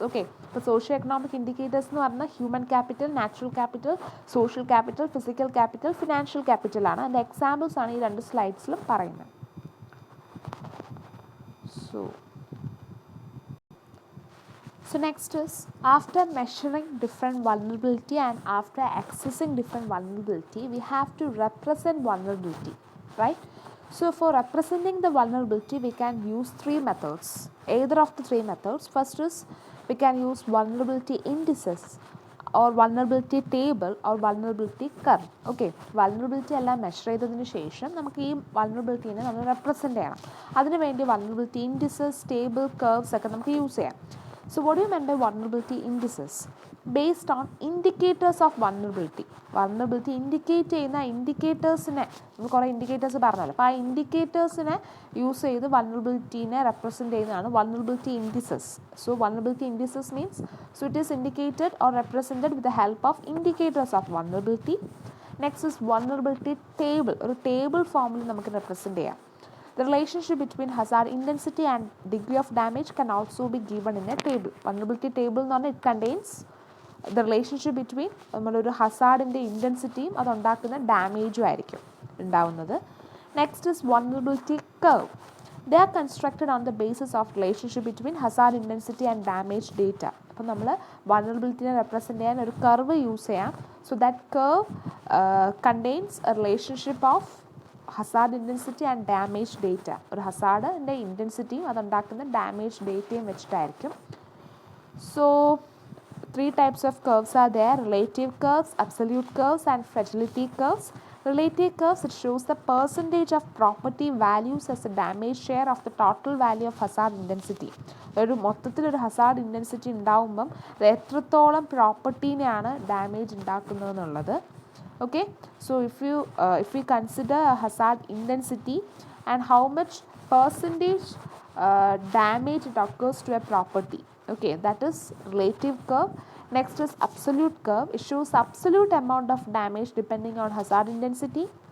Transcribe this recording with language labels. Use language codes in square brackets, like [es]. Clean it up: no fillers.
[ml] Okay, ഇപ്പോൾ socio-economic indicators എന്ന് പറഞ്ഞാൽ human capital, natural capital, social capital, physical capital, financial capital ആണ്. അതിൻ്റെ എക്സാമ്പിൾസ് ആണ് ഈ രണ്ട് സ്ലൈഡ്സിലും പറയുന്നത്. [en] So next is, after measuring different vulnerability and after accessing different vulnerability, we have to represent vulnerability, right? So for representing the vulnerability, we can use three methods, either of the three methods. First is we can use vulnerability indices or vulnerability table or vulnerability curve. [ml] Okay, vulnerability എല്ലാം measure ചെയ്തതിന് ശേഷം നമുക്ക് ഈ vulnerabilityനെ നമ്മൾ represent ചെയ്യണം. അതിനുവേണ്ടി vulnerability indices, table, curves ഒക്കെ നമുക്ക് യൂസ് ചെയ്യാം. [en] So what do you mean by vulnerability indices? Based on indicators of vulnerability. [ml] Vulnerability indicate ചെയ്യുന്ന ഇൻഡിക്കേറ്റേഴ്സിനെ നമ്മൾ കുറേ ഇൻഡിക്കേറ്റേഴ്സ് പറഞ്ഞല്ലോ, അപ്പോൾ ആ ഇൻഡിക്കേറ്റേഴ്സിനെ യൂസ് ചെയ്ത് വൾണറബിലിറ്റീനെ റെപ്രസെൻറ്റ് ചെയ്യുന്നതാണ് vulnerability indices. [en] So vulnerability indices means so it is indicated or represented with the help of indicators of vulnerability. Next is [ml] vulnerability table. ഒരു table ഫോമിൽ നമുക്ക് റെപ്രസെൻറ്റ് ചെയ്യാം. [en] The relationship between hazard intensity and degree of damage can also be given in a table. [ml] Vulnerability table എന്ന് പറഞ്ഞാൽ [en] it contains the relationship between [ml] നമ്മളൊരു ഹസാർഡിൻ്റെ ഇൻറ്റൻസിറ്റിയും അതുണ്ടാക്കുന്ന ഡാമേജും ആയിരിക്കും ഉണ്ടാവുന്നത്. [en] Next is vulnerability curve. They are constructed on the basis of relationship between hazard intensity and damage data. [ml] അപ്പോൾ നമ്മൾ vulnerabilityനെ represent ചെയ്യാൻ ഒരു കർവ് യൂസ് ചെയ്യാം. [en] So that curve contains a relationship of hazard intensity and damage data. [ml] ഒരു ഹസാർഡിൻ്റെ ഇൻറ്റൻസിറ്റിയും അതുണ്ടാക്കുന്ന damage ഡേറ്റയും വെച്ചിട്ടായിരിക്കും. [en] So three types of curves are there: relative curves, absolute curves and fragility curves. Relative curves, it shows the percentage of property values as a damage share of the total value of hazard intensity. [ml] ഒരു മൊത്തത്തിലൊരു Hazard intensity ഉണ്ടാകുമ്പം അത് എത്രത്തോളം പ്രോപ്പർട്ടീനെയാണ് damage ഉണ്ടാക്കുന്നതെന്നുള്ളത്. [en] Okay, so if we consider a hazard intensity and how much percentage damage it occurs to a property, okay, that is relative curve. Next is absolute curve. It shows absolute amount of damage depending on hazard intensity.